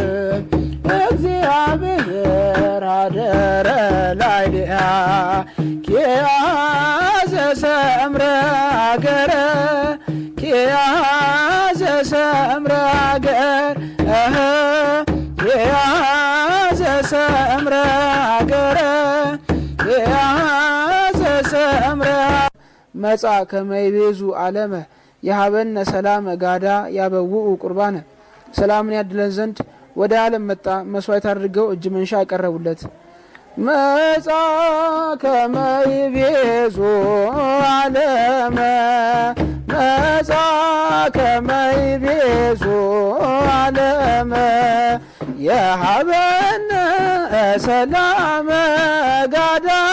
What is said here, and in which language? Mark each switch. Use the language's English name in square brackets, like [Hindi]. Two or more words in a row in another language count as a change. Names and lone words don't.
[Geez] እግዚአብሔር ሀደረ ላዕሌሃ ኪያዘ ሰምረ ሀገረ ኪያዘ ሰምረ ሀገር ኪያዘ ሰምረ ሀገረ ኪያዘ ሰምረ መጻ ከመይቤዙ ዓለመ የሀበነ ሰላመ ጋዳ ያበውኡ ቁርባነ [Amharic] ሰላምን ያድለን ዘንድ ወደ ዓለም መጣ መስዋዕት አድርገው እጅ መንሻ ያቀረቡለት። [Geez] መጻ ከመይቤዙ ዓለመ መጻ ከመይቤዙ ዓለመ የሀበነ ሰላመ ጋዳ